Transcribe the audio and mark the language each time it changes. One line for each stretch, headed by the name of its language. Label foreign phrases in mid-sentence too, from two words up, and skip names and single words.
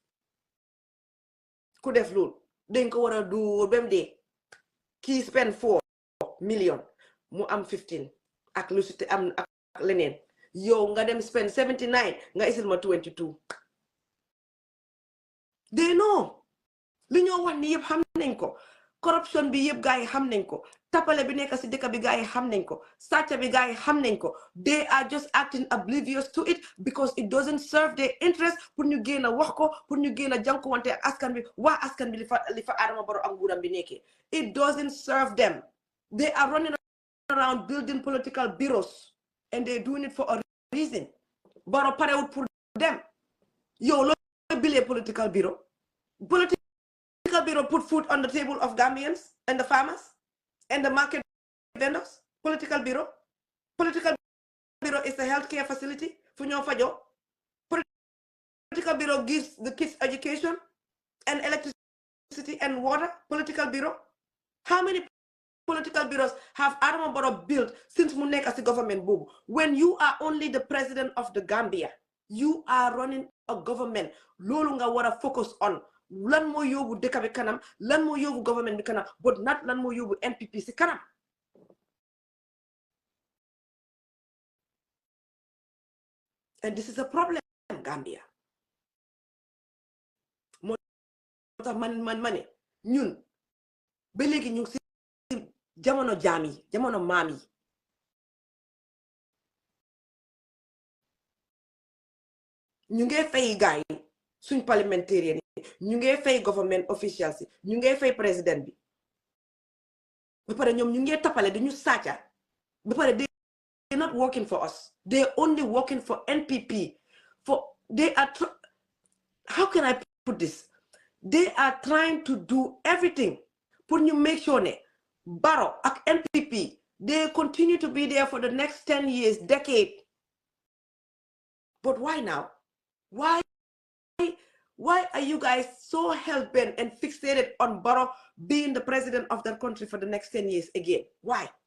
Wolof: ku def loolu dañ ko war a dóor ba mu dee kii spend 4 million mu am 15 ak lu si te am ak leneen yow nga dem spend 79 nga isil ma 22
English: they know
Wolof: li ñoo wax ni yëpp xam nañ ko corruption bi yëpp gaa yi xam nañ ko tapale bi nekk si dëkk bi gaa yi xam nañ ko sàcca bi gaa yi xam nañ ko
English: they are just acting oblivious to it because it doesn't serve their interest
Wolof: pour ñu génn a wax ko pour ñu génn a jànkuwante ak askan bi waa askan bi li fa Adama Barrow ak nguuram bi nekkee
English: it doesn't serve them they are running around building political bureaus and they're doing it for a reason
Wolof: Barrow parewut pour dem yow loo bilee
English: political bureau bureau put food on the table of Gambians and the farmers and the market vendors. Political bureau is a healthcare facility for
Wolof: ñoo fajo.
English: Political bureau gives the kids education and electricity and water. Political bureau. How many political bureaus have Adama Barrow built since
Wolof: mu nekk
English: as the government boobu? When you are only the president of the Gambia, you are running a government.
Wolof: Loolu nga war a
English: focus on.
Wolof: Lan moo yóbbu dëkk bi kanam lan moo yóbbu government bi kanam
English: but not
Wolof: lan moo yóbbu NPP si kanam
English: and this is a problem
Wolof: Gambia moo tax ma ne ñun ba léegi ñu si jamono jaam yi jamono maam yi ñu ngee fay gaay suñ parliamentarian ñu ngee fay
English: government officials
Wolof: yi ñu ngee fay président bi ba pare ñoom ñu ngee tappale dañu sàcca ba pare
English: they're not working for us they're only working for NPP for they are how can I put this they are trying to do everything pour ñu make sure ne Barrow ak NPP they continue to be there for the next 10 years decade but why now why are you guys so hell-bent and fixated on Barrow being the president of that country for the next 10 years again? Why?